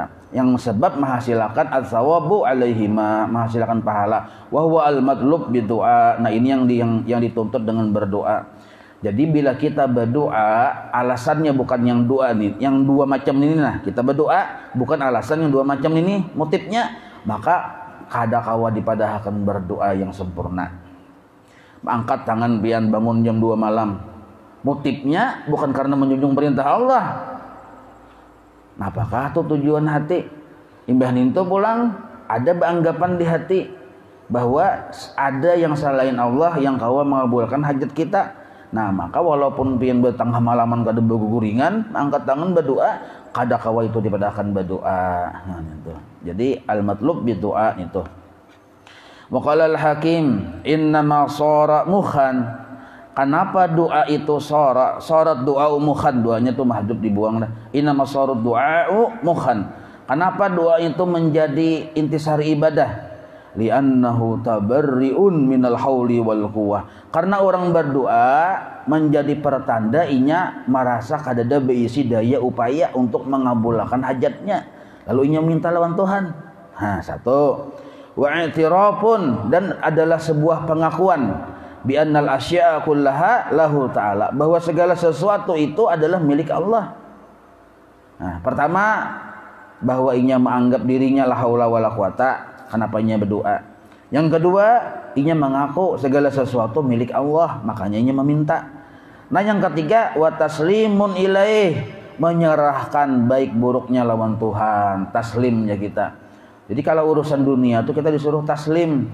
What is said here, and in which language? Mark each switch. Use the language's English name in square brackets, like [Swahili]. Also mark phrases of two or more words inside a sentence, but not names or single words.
[Indonesian] Yang sebab menghasilkan [Arabic] al-thawabu alaihima, [Indonesian] menghasilkan pahala. [Arabic] Wa huwa al-matlub bidu'a. [Indonesian] Nah, ini yang dituntut dengan berdoa. Jadi bila kita berdoa, alasannya bukan yang doa nih, yang dua macam ini kita berdoa bukan alasan yang dua macam ini motifnya, [Banjar] maka kada kawa dipadahkan berdoa yang sempurna. Angkat tangan pian bangun jam 2 malam. [Indonesian] Motifnya bukan karena menjunjung perintah Allah. Nah, apakah itu tujuan hati? Imbah ninto pulang ada anggapan di hati bahwa ada yang selain Allah yang kawa mengabulkan hajat kita. [Banjar] Nah, maka walaupun pian bertengah malaman kada berguringan, angkat tangan berdoa, kada kawa itu dipadahkan berdoa. [Indonesian] Nah, itu. Jadi [Arabic] al-matlub bidu'a [Indonesian] itu. [Arabic] Wa qala al-Hakim innama shara mukhan. [Indonesian] Kenapa doa itu sorat doa mukhan, doanya itu mahdhuf dibuang dah. [Arabic] Innama sorat doa mukhan. [Indonesian] Kenapa doa itu menjadi intisari ibadah? [Arabic] Li'annahu tabarri'un minal hauli wal quwwah. [Indonesian] Karena orang berdoa menjadi pertanda inya merasa kadada berisi daya upaya untuk mengabulkan hajatnya. [Banjar] Lalu inya minta lawan Tuhan. [Indonesian] Satu. [Arabic] Wa i'tirafun, [Indonesian] dan adalah sebuah pengakuan [Arabic] bi annal asya'a kullaha lahu ta'ala, [Indonesian] bahwa segala sesuatu itu adalah milik Allah. Nah, pertama bahwa inya menganggap dirinya [Arabic] la haula wala quwata, [Indonesian] kenapa inya berdoa. Yang kedua, inya mengaku segala sesuatu milik Allah, makanya inya meminta. Nah, yang ketiga, [Arabic] wa taslimun ilaih, [Indonesian] menyerahkan baik buruknya lawan Tuhan, taslimnya kita. Jadi kalau urusan dunia tuh kita disuruh taslim.